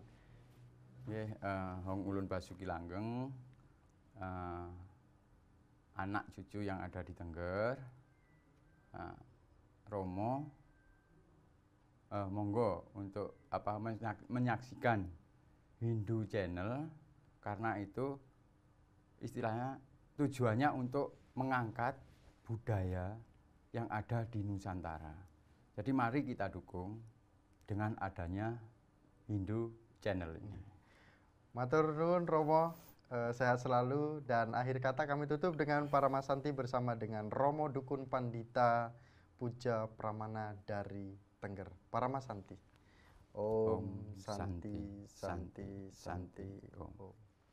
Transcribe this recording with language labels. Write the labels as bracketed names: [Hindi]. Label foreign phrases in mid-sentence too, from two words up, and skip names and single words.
[Javanese] Hong Ulun Basuki Langgeng, [Indonesian] anak cucu yang ada di Tengger, Romo, monggo untuk menyaksikan Hindu Channel, karena itu istilahnya tujuannya untuk mengangkat budaya yang ada di Nusantara. Jadi mari kita dukung dengan adanya Hindu Channel ini. Matur nuwun Romo, sehat selalu, dan akhir kata kami tutup dengan Paramasanti bersama dengan Romo Dukun Pandita Puja Pramana dari Tengger. Paramasanti. [Sanskrit] Om Santi Santi Santi Om.